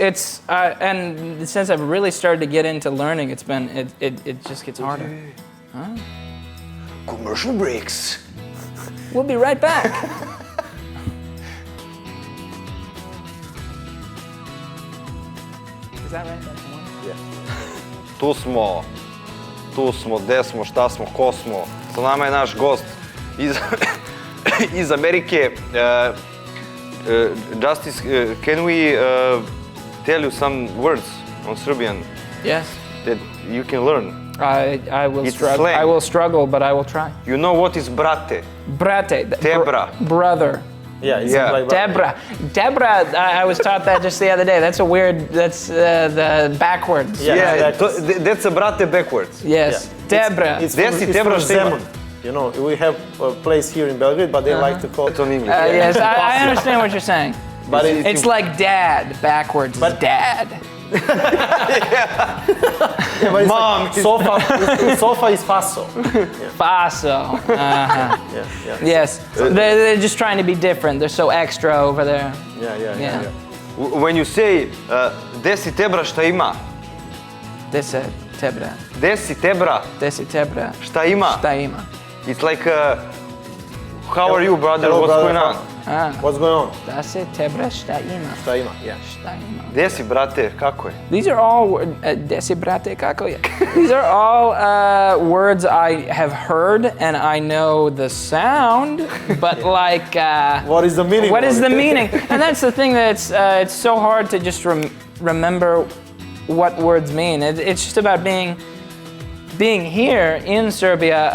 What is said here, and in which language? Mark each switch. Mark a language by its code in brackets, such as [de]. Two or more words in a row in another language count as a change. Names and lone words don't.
[en] it's and since I've really started to get into learning, it just gets harder. commercial breaks. We'll be right back. Is that right? That's one? [sr] Tu smo, gde smo, šta smo, ko smo. Sa nama je naš gost iz Amerike. [en] Justus, can we tell you some words on Serbian Yes. that you can learn? I will It's struggle. slang. I will struggle, but I will try. You know what is brate? Brate. Tebra. Brother. Yeah, it's Yeah. like Debra. I was taught that just the other day. That's a weird. That's the backwards. Yeah. That's a brate backwards. Yes. Debra. It's Desi, from [sr] Tebra, šta ima? Zemun. [en] You know, we have a place here in Belgrade, but they like to call it It's on English. Yes, I understand what you're saying. But It's like dad backwards. But dad. yeah, but it's Mom. like sofa is faso. Faso. Uh-huh. Yeah. Yes. They're just trying to be different. They're so extra over there. Yeah. When you say [sr] desi tebra šta ima? Desi tebra. Desi tebra Desi tebra. šta ima? Šta ima? [en] It's like how are you, brother? Hello, What's brother. going on? What's going on? [sr] Da se tebe šta ima. Šta ima? Yeah. Šta ima. Gdje si, brate, kako je? [en] These are all [sr] gde si brate kako je. [en] These are all words I have heard and I know the sound, but like What is the meaning? what of is it? the meaning? And that's the thing that's it's so hard to just remember what words mean. It's just about being here in Serbia.